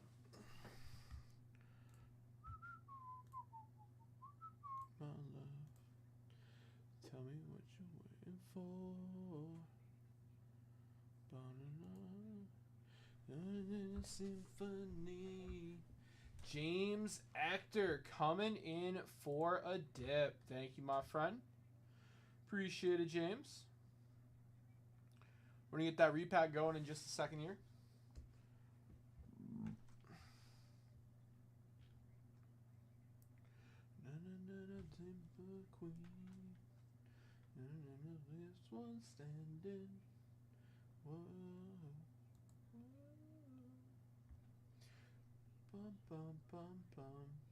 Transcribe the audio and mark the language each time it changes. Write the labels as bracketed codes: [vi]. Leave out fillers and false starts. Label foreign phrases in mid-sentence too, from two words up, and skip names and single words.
[en] My love, tell me what you're waiting for. Ba-na-na, symphony. James Actor coming in for a dip. Thank you, my friend. Appreciate it, James. We're going to get that repack going in just a second here. Queen. This one standing. Whoa. Bum bum bum bum.